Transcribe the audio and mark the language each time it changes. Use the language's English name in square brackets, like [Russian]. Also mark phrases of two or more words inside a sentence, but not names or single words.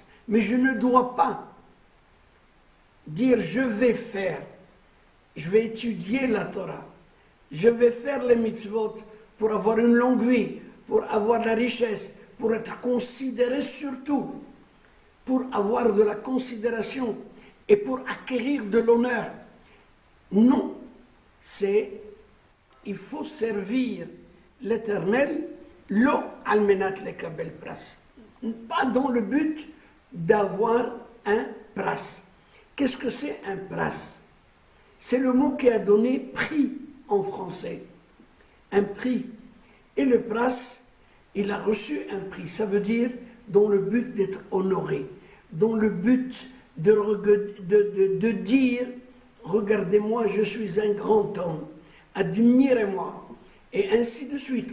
[French] Mais je ne dois pas dire je vais faire, je vais étudier la Torah, je vais faire les mitzvot pour avoir une longue vie, pour avoir la richesse, pour être considéré surtout, pour avoir de la considération et pour acquérir de l'honneur. Non, il faut servir l'Éternel, [Hebrew] לא על מנת לקבל פרס, [French] pas dans le but d'avoir un pras. Qu'est-ce que c'est un pras? C'est le mot qui a donné prix en français, un prix. Et le pras, il a reçu un prix, ça veut dire dans le but d'être honoré, dans le but de dire « Regardez-moi, je suis un grand homme, admirez-moi » et ainsi de suite.